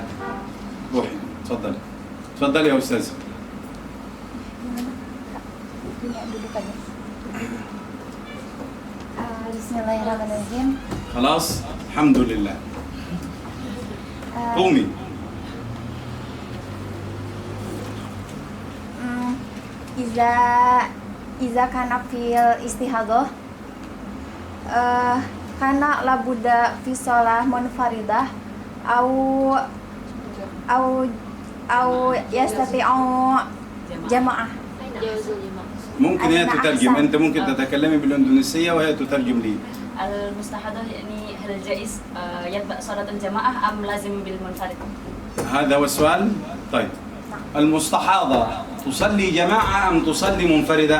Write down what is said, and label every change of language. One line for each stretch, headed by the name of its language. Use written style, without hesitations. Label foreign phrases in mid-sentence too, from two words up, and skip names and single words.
Arabic: روحي تفضلي. تفضلي يا أستاذ. بسم الله الرحمن الرحيم. خلاص الحمد لله. قومي. إذا كان في الاستحاضة كان لا بد في صلاة منفردة أو يستطيع جماعة. ممكن هي تترجم، أنت ممكن تتكلمي بالإندونيسية وهي تترجم لي. المستحاضة يعني هل الجائز يتبع صلاة الجماعة أم لازم بالمنفرد؟ هذا هو السؤال؟ طيب. المستحاضة تصلي جماعة أم تصلي منفردة؟